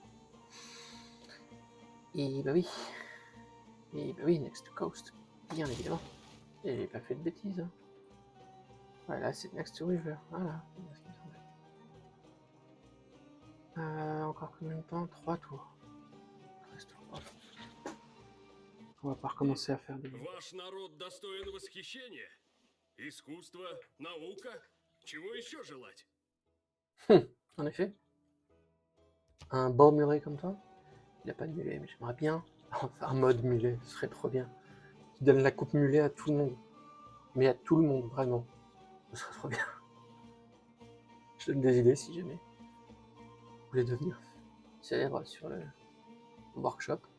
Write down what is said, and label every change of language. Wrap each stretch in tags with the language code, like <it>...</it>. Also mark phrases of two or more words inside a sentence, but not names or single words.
<fr>Et bah oui. Et bah oui,</fr> <en>next coast.</en> <fr>Bien évidemment. Et j'ai pas fait de bêtises. Hein. Ouais, là, c'est</fr> <en>next river.</en> <fr>Voilà. Encore combien de temps? 3 tours. On va pas recommencer à faire des...</fr> <ru>Ваш народ достоин восхищения. Искусство, наука. Чего еще желать?</ru> <fr>En effet. Un beau mulet comme toi. Il a pas de mulet, mais j'aimerais bien. Enfin, un mode mulet, ce serait trop bien. Qui donne la coupe mulet à tout le monde. Mais à tout le monde, vraiment. Ce serait trop bien. Je donne des idées si jamais. Vous voulez devenir célèbre sur le workshop.</fr>